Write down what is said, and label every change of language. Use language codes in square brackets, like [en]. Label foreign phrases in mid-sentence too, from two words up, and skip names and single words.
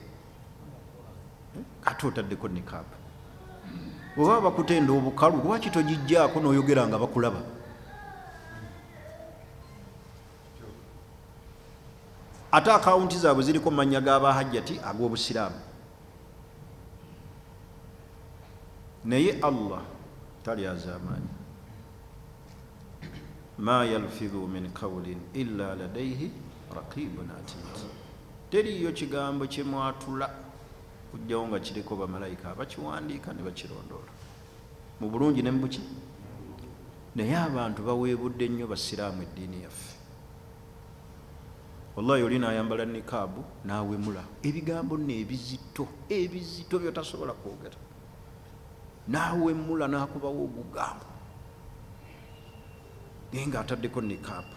[lg] ate otaddeko nikaabu oba bakutenda obukalu lwaki togijjaako n'oyogera nga bakulaba ate akawunti zaabwe ziriko manya g'abahajjati ag'obusiraamu. Naye Allah talyazaamaanyi. [ar] ما يلفظ من قول إلا لديه رقيب عتيد. [lg] Teriyo kigambo kye mwatula kujjawo nga kiriko bamalayika abakiwandiika ne bakirondoola mu bulungi ne mu buki. Naye abantu baweebudde nnyo basiraamu eddiini yaffe. Wallahi oli n'ayambala nikaabu n'awemula ebigambo nno ebizito byotasobola kwogera, n'awemula n'akubawo ogugambo naye ng'ataddeko nikaabu.